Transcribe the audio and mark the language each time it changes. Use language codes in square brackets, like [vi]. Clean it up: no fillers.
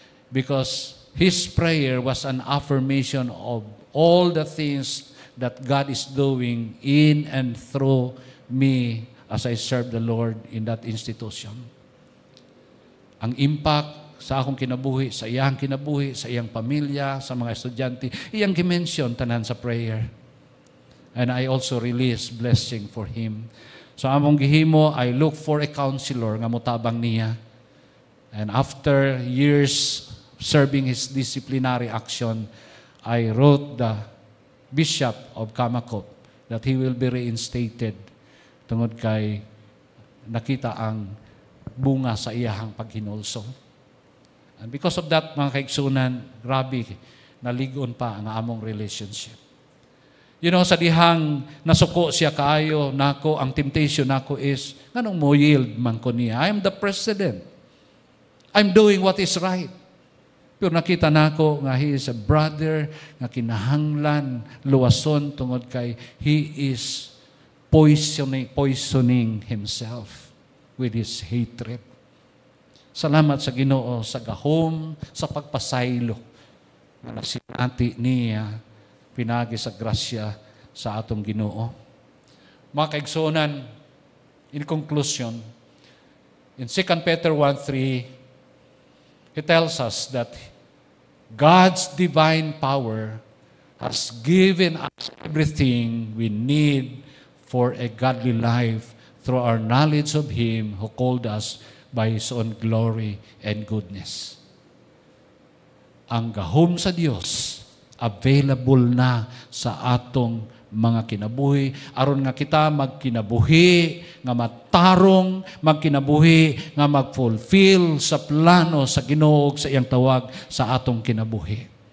[en] Because his prayer was an affirmation of all the things that God is doing in and through me as I serve the Lord in that institution. [ceb] Ang impact sa akong kinabuhi, sa iyang kinabuhi, sa iyang pamilya, sa mga estudyante, iyang gimension tanan sa prayer. [en] And I also release blessing for him. [ceb] So among gihimo, [en] I look for a counselor [ceb] nga motabang niya. [en] And after years serving his disciplinary action, I wrote the Bishop of Kamakop that he will be reinstated [ceb] tungod kay nakita ang bunga sa iyahang paghinulso. [en] And because of that, [ceb] mga kaigsunan, grabe, naligon pa ang among relationship. [en] You know, [ceb] sa dihang nasuko siya kaayo, nako, ang temptation nako is, nganong mo yield man ko niya? [en] I am the president. I'm doing what is right. [ceb] Pero nakita nako nga [en] he is a brother [ceb] nga kinahanglan luwason tungod kay [en] he is poisoning himself with his hatred. [ceb] Salamat sa Ginoo sa gahom, sa pagpasaylo nga nasinati niya pinagi sa grasya sa atong Ginoo. Mga kaigsunan, [en] in conclusion, in 2 Peter 1:3, he tells us that God's divine power has given us everything we need for a godly life through our knowledge of Him who called us by His own glory and goodness. [ceb] Ang gahom sa Dios available na sa atong mga kinabuhi, aron nga kita magkinabuhi, nga matarong, magkinabuhi, nga mag-fulfill sa plano, sa Ginoo, sa iyang tawag sa atong kinabuhi.